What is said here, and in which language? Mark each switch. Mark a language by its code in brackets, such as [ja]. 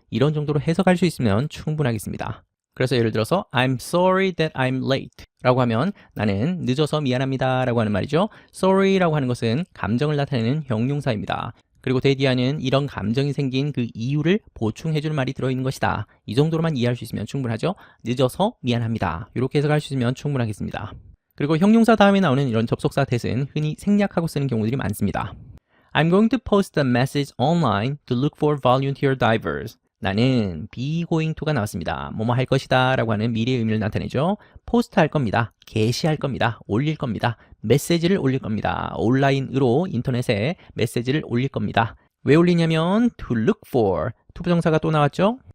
[ko] 이런 정도로 해석할 수 있으면 충분하겠습니다. 그래서 예를 들어서 [en] I'm sorry that I'm late [ko] 라고 하면 나는 늦어서 미안합니다 라고 하는 말이죠. sorry 라고 하는 것은 감정을 나타내는 형용사입니다. 그리고 데디아는 이런 감정이 생긴 그 이유를 보충해줄 말이 들어있는 것이다. 이 정도로만 이해할 수 있으면 충분하죠. 늦어서 미안합니다. 이렇게 해석할 수 있으면 충분하겠습니다. 그리고 형용사 다음에 나오는 이런 접속사 that은 흔히 생략하고 쓰는 경우들이 많습니다. [en] I'm going to post a message online to look for volunteer divers. [ko] 나는 [en] be going to [ko] 가 나왔습니다. 뭐뭐 할 것이다 라고 하는 미래의 의미를 나타내죠. 포스트 할 겁니다. 게시할 겁니다. 올릴 겁니다. 메시지를 올릴 겁니다. 온라인으로 인터넷에 메시지를 올릴 겁니다. 왜 올리냐면 [en] to look for, [ko] 투부정사가 또 나왔죠.